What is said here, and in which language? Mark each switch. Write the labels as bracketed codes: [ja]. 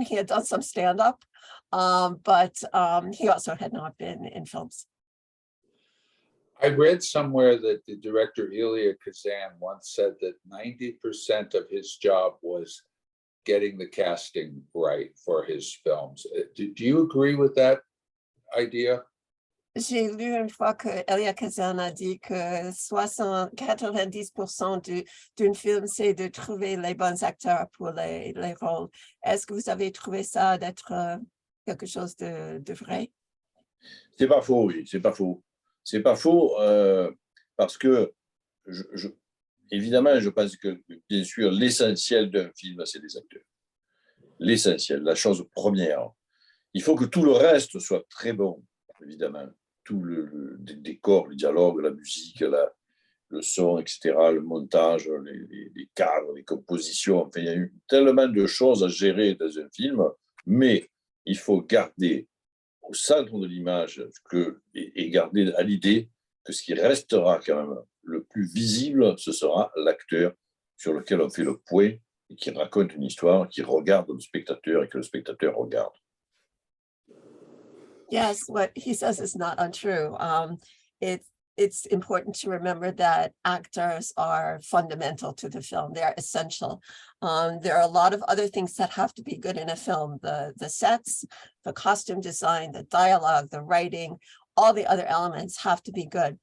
[en] He had done some stand-up, but he also had not been in films. I read somewhere that the director Elia Kazan once said that 90% of his job was getting the casting right for his films. Do you agree with that idea? [fr] J'ai lu une fois que Elia Kazan a dit que 90% d'un film, c'est de trouver les bons acteurs pour les rôles. Est-ce que vous avez trouvé ça d'être quelque chose de vrai? C'est pas faux, oui, c'est pas faux. C'est pas faux parce que, évidemment, je pense que, bien sûr, l'essentiel d'un film, c'est les acteurs. L'essentiel, la chose première. Il faut que tout le reste soit très bon, évidemment. Tout le décor, le dialogue, la musique, le son, etc., le montage, les cadres, les compositions. Enfin, il y a eu tellement de choses à gérer dans un film, mais il faut garder au centre de l'image et garder à l'idée que ce qui restera quand même le plus visible, ce sera l'acteur sur lequel on fait le point et qui raconte une histoire, qui regarde le spectateur et que le spectateur regarde. [en] Yes, what he says is not untrue. It's important to remember that actors are fundamental to the film. They're essential. There are a lot of other things that have to be good in a film. The sets, the costume design, the dialogue, the writing, all the other elements have to be good.